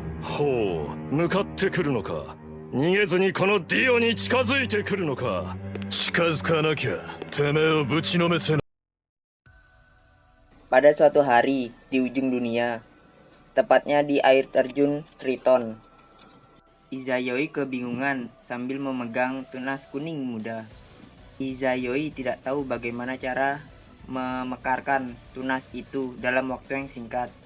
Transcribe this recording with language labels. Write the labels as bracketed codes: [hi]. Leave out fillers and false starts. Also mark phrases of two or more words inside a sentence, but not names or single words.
[ja] ほう、向かってくるのか。逃げずにこのディオに近づいてくるのか。近づかなきゃてめえをぶちのめせな。 [id] Pada suatu hari di ujung dunia, tepatnya di air terjun Triton, Izayoi kebingungan sambil memegang tunas kuning muda. Izayoi tidak tahu bagaimana cara memekarkan tunas itu dalam waktu yang singkat.